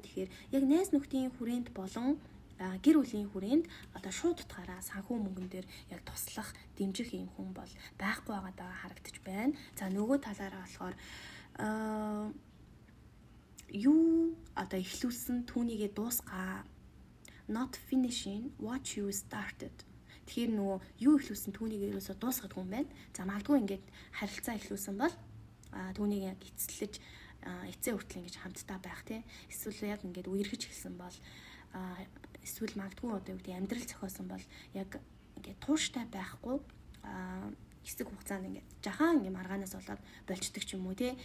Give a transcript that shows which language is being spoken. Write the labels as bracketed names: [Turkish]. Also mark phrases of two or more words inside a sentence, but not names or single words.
[Mongolian] Тэгэхээр яг найз нөхдийн хүрээнд болон гэр бүлийн хүрээнд одоо шууд утгаараа санхүү мөнгөн дээр яг туслах, дэмжих юм хүн бол байхгүй байгаа харагдаж байна. За нөгөө талаараа болохоор юу одоо эхлүүлсэн түүнийгээ дуусгаа. [English] Not finishing what you started. [Mongolian] Тэгэхээр нөгөө юу эхлүүлсэн түүнийг ерөөсө дуусгах хүн байна. За магадгүй ингээд харилцаа эхлүүлсэн бол түүнийг яг эцэлж эцээ хүртэл ингэж хамтдаа байх тий. Эсвэл яг ингээд үерхэж эхэлсэн бол эсвэл магадгүй одоо юу гэдэг амьдрал зохиосон бол яг ингээд тууштай байхгүй хэсэг хугацаанд ингээд жахан ингээд маргаанаас болоод болчдөг ч юм уу тий.